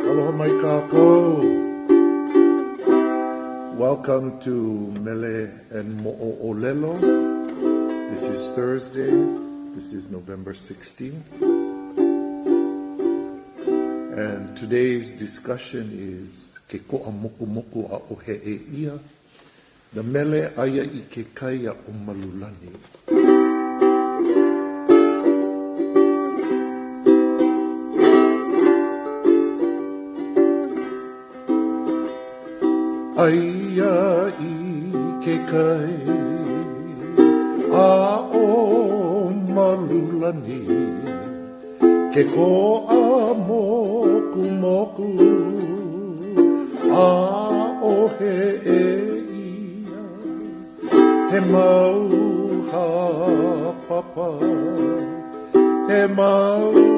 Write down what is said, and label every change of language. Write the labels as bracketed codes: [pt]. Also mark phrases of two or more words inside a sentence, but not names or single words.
[haw] Aloha mai kākou. [en] Welcome to Mele and Mo'olelo. This is Thursday. This is November 16th. And today's discussion is KE.KO'AMOKUMOKU.O the mele aia I ke kaia o Malulani. [haw] Aia I ke kai a o Malulani ke KO'AMOKUMOKU.O he mau ha papa, he mau